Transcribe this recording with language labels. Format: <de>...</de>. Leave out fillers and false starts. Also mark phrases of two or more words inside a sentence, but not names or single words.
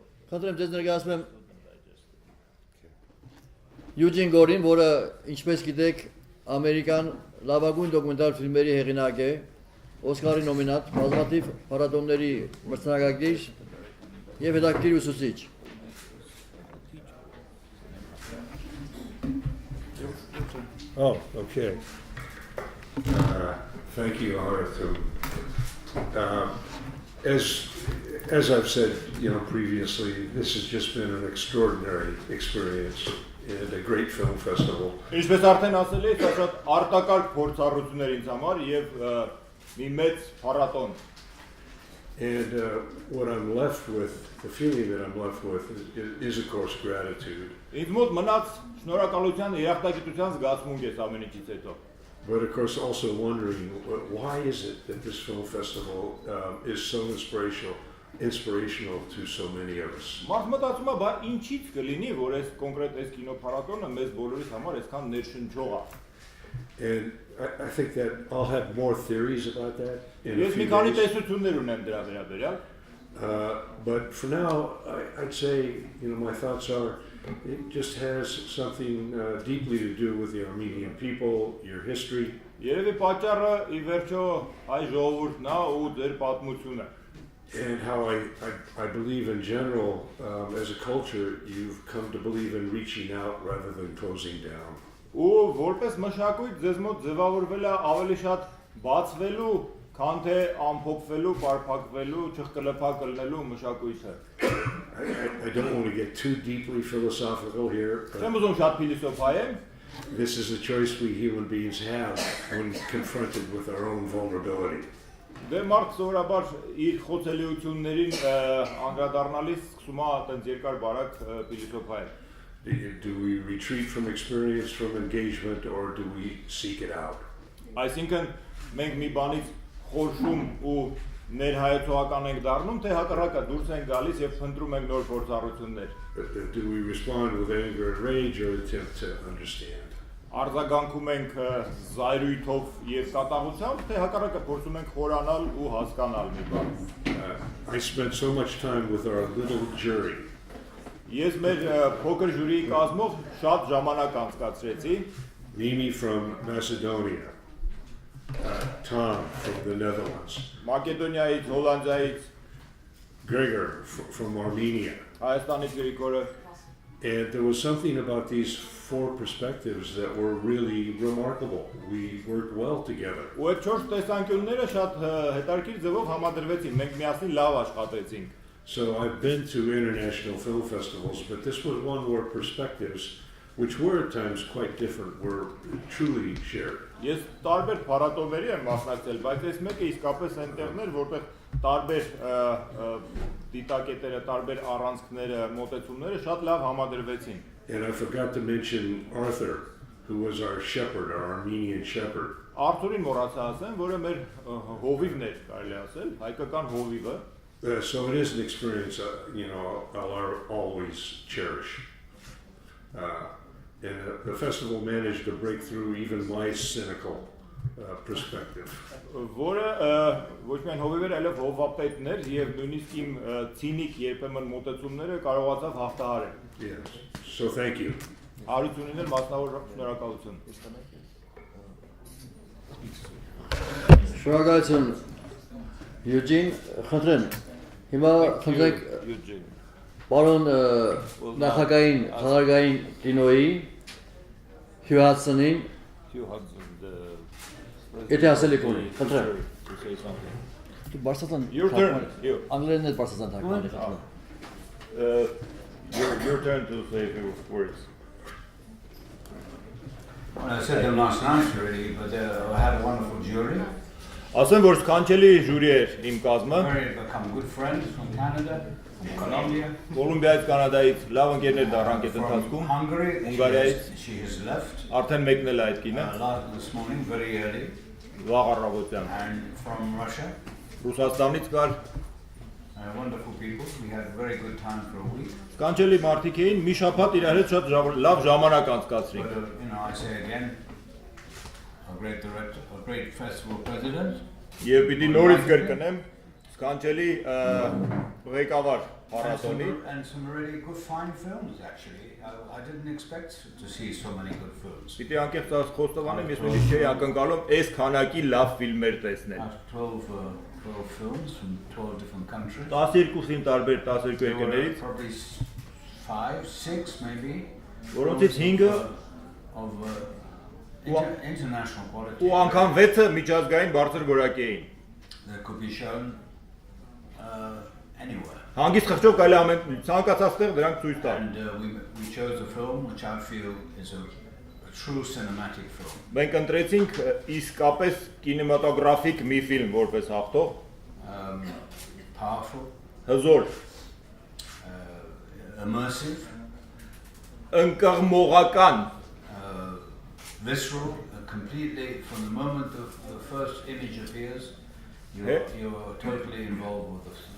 <hy>Խնդրեմ ձեզ ներկայացնում եմ Յուջին Գորին, որը ինչպես գիտեք ամերիկան լավագույն դոկումենտար ֆիլմերի հեղինակ է, Օսկարի նոմինանտ, բազմաթիվ փառատոների մրցանակակիր եւ հետաքրքիր ուսուցիչ։</hy> <en>Oh, okay. Thank you, Harutyun. As I've said, previously, this has just been an extraordinary experience and a great film festival.</en> <hy>Ինչպես արդեն ասել եմ, դա շատ արտակարգ փորձառություններ ինձ համար եւ մի մեծ փառատոն։</hy> <en>And what I'm left with, the feeling that I'm left with is of course gratitude.</en> <hy>Ինձ մոտ մնաց շնորհակալության, երախտագիտության զգացմունք է ամեն ինչից հետո։</hy> <en>But of course also wondering why is it that this film festival is so inspirational to so many of us.</en> <hy>Մարդ մտածում է, բա ինչից կլինի, որ այս կոնկրետ այս կինոփառատոնը մեզ բոլորիս համար այսքան ներշնչող է։</hy> <en>And I think that I'll have more theories about that in a</en> <hy>Ես մի</hy> <en>few</en> <hy>քանի</hy> <en>days.</en> <hy>տեսություններ ունեմ դրա վերաբերյալ։</hy> <en>But for now, I'd say, my thoughts are, it just has something deeply to do with the Armenian people, your history.</en> <hy>Երևի պատճառը ի վերջո հայ ժողովուրդն է ու ձեր պատմությունը։</hy> <en>And how I believe in general, as a culture, you've come to believe in reaching out rather than closing down.</en> <hy>Ու որպես մշակույթ ձեզ մոտ ձևավորվել է ավելի շատ բացվելու, քան թե ամփոփվելու, պարփակվելու, չխկլփակ ելնելու մշակույթը։</hy> <en>I don't want to get too deeply philosophical here.</en> <hy>Չեմ ուզում շատ փիլիսոփայեմ։</hy> <en>This is a choice we human beings have when confronted with our own vulnerability.</en> <hy>Դե մարդ սովորաբար իր խոցելիություններին անդրադառնալիս սկսում է այդպես երկար բարակ փիլիսոփայել։</hy> <en>Do we retreat from experience, from engagement, or do we seek it out?</en> <hy>Այսինքն մենք մի բանից խորշում ու ներհայեցողական ենք դառնում, թե հակառակը դուրս ենք գալիս եւ փնտրում ենք նոր փորձառություններ։</hy> <en>Do we respond with anger and rage or attempt to understand?</en> <hy>Արձագանքում ենք զայրույթով եւ կատաղությամբ, թե հակառակը փորձում ենք խորանալ ու հասկանալ մի բան։</hy> <en>I spent so much time with our little jury.</en> <hy>Ես մեր փոքր ժյուրիի կազմով շատ ժամանակ անցկացրեցի։</hy> <en>Mimi from Macedonia, Tom from the Netherlands,</en> <hy>Մակեդոնիայից, Հոլանդիայից,</hy> <en>Gregor from Armenia.</en> <hy>Հայաստանից Գրիգորը։</hy> <en>And there was something about these four perspectives that were really remarkable. We worked well together.</en> <hy>Ու այդ 4 տեսանկյունները շատ հետաքրքիր ձևով համադրվեցին։ Մենք միասին լավ աշխատեցինք։</hy> <en>So I've been to international film festivals, but this was one where perspectives, which were at times quite different, were truly shared.</en> <hy>Ես տարբեր փառատոների եմ մասնակցել, բայց այս մեկը իսկապես այնտեղներ, որտեղ տարբեր դիտակետերը, տարբեր առանցքները, մոտեցումները շատ լավ համադրվեցին։</hy> <en>And I forgot to mention Arthur, who was our shepherd, our Armenian shepherd.</en> <hy>Արթուրին մոռացա ասեմ, որը մեր հովիվն էր, կարելի ասել, հայկական հովիվը։</hy> <en>So it is an experience, I'll always cherish. And the festival managed to break through even my cynical perspective.</en> <hy>Որը ոչ միայն հովիվ էր, այլև հովապետներ եւ նույնիսկ իմ ցինիկ երբեմն մոտեցումները կարողացավ հաղթահարել։</hy> <en>Yes. So thank you.</en> <hy>Հարությունին էլ մասնավոր շնորհակալություն։ Շնորհակալություն Յուջին, խնդրեմ, հիմա խնդրեք պարոն նախագահային խաղարկային կինոյի Hugh Hudson-ին եթե ասել եք ունի, խնդրեմ։ Դու Բարսասան անգլերեն էլ Բարսասան թարգմանել։</hy> <en>Your turn to say a few words. Well, I said them last night really, but I had a wonderful jury.</en> <hy>Ասեմ, որ սքանչելի ժյուրի էր իմ կազմը։</hy> <en>Become good friends from Canada, from Colombia.</en> <hy>Կոլումբիայից, կանադայից լավ ընկերներ դառանք այդ ընթացքում։</hy> <en>Hungary,</en> <hy>Հունգարիայից</hy> <en>she has left.</en> <hy>Արդեն մեկնել է այդ կինը։</hy> <en>This morning, very early.</en> <hy>Վաղ առավոտյան։</hy> <en>And from Russia.</en> <hy>Ռուսաստանից կար։</hy> <en>Wonderful people. We had a very good time for a week.</en> <hy>Սքանչելի մարդիկ էին, մի շաբաթ իրար հետ շատ լավ ժամանակ անցկացրինք։</hy> <en>But I say again, a great director, a great festival president.</en> <hy>Եվ պիտի նորից կրկնեմ, սքանչելի ղեկավար փառատոնի</hy> <en>and some really good fine films actually. I didn't expect to see so many good films.</en> <hy>Պիտի անկեղծ խոստովանեմ, ես միշտ չէի ակնկալում այս քանակի լավ ֆիլմեր տեսնել։</hy> <en>12 films from 12 different countries.</en> <hy>12 ֆիլմ տարբեր 12</hy> <en>There were</en> <hy>երկրներից,</hy> <en>probably 5, 6 maybe.</en> <hy>որոնցից 5-ը</hy> <en>of international quality.</en> <hy>ու անգամ 6-ը միջազգային բարձր որակի էին։</hy> <en>That could be shown anywhere.</en> <hy>Հանգիստ խղճով կարելի ամեն ցանկացած տեղ դրանք ցույց տալ։</hy> <en>And we chose a film which I feel is a true cinematic film.</en> <hy>Մենք ընտրեցինք իսկապես կինեմատոգրաֆիկ մի ֆիլմ որպես հաղթող,</hy> <en>Powerful,</en> <hy>հզոր,</hy> <en>immersive,</en> <hy>ընկղմողական,</hy> <en>visceral, completely from the moment the first image appears, you're totally involved with this.</en>